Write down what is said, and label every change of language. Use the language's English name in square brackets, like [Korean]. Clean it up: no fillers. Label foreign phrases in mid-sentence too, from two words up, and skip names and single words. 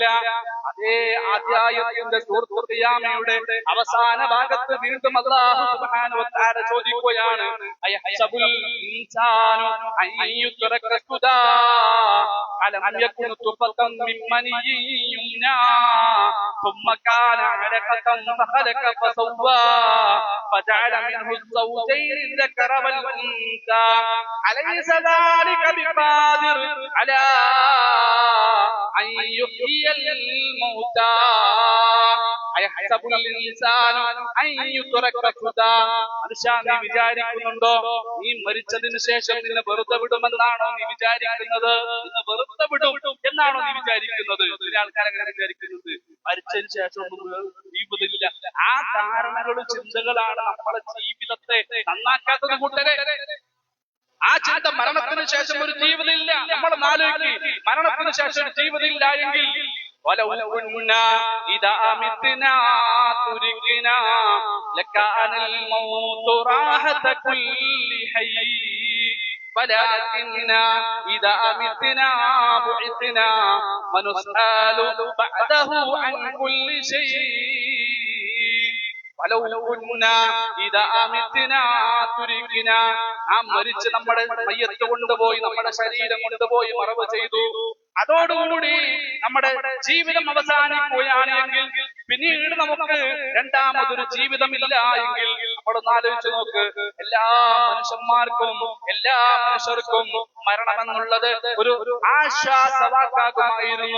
[Malayalam] അതേ അധ്യായത്തിന്റെ സൂറത്തുൽ ഖിയാമയുടെ അവസാന ഭാഗത്ത് വീണ്ടും അല്ലാഹു [Arabic] سبحانه وتعالى ചോദിക്കുകയാണ്, أيحسب الإنسان أن يترك سدى ألم يكن نطفة من مني يمنى ثم كان علقة فخلق فسوى فجعل منه الزوجين الذكر والأنثى أليس ذلك بقادر على أن يحيي الموتى أيحسب الإنسان أن يترك سدى. [Malayalam] മനുഷ്യ നീ വിചാരിക്കുന്നുണ്ടോ നീ മരിച്ചതിന് ശേഷം നിന്നെ വെറുതെ വിടുമെന്നാണോ നീ വിചാരിക്കുന്നത്? നിന്നെ വെറുതെ വിടും എന്നാണോ നീ വിചാരിക്കുന്നത്? ചില ആൾക്കാരങ്ങനെ വിചാരിക്കുന്നത് മരിച്ചതിന് ശേഷം ഒന്നും ജീവിതമില്ല. ആ ധാരണകളും ചിന്തകളാണ് നമ്മളെ ജീവിതത്തെ നന്നാക്കാത്തത് കൂട്ടരെ. ആ ചിന്ത മരണത്തിന് ശേഷം ഒരു ജീവിതമില്ല. നമ്മൾ ആലോചിക്ക്, മരണത്തിന് ശേഷം ഒരു ജീവിതമില്ല എങ്കിൽ [Arabic] ولو كنا إذا متنا تركنا لكان الموت راحة كل حي ولكننا إذا متنا بعثنا ونسأل بعده عن كل شيء ولو كنا إذا متنا تركنا. [Malayalam] നാം മരിച്ച് നമ്മുടെ മയ്യത്ത് കൊണ്ടുപോയി നമ്മുടെ ശരീരം കൊണ്ടുപോയി മറവ് ചെയ്തു. അതോടുകൂടി നമ്മുടെ ജീവിതം അവസാനിക്കുകയാണ് എങ്കിൽ പിന്നീട് നമുക്ക് രണ്ടാമതൊരു ജീവിതമില്ല എങ്കിൽ നമ്മളൊന്ന് ആലോചിച്ച് നോക്ക്. എല്ലാ മനുഷ്യന്മാർക്കും എല്ലാ മനുഷ്യർക്കും മരണമെന്നുള്ളത് ഒരു ആശ്വാസവാക്കാകുമായിരുന്നു.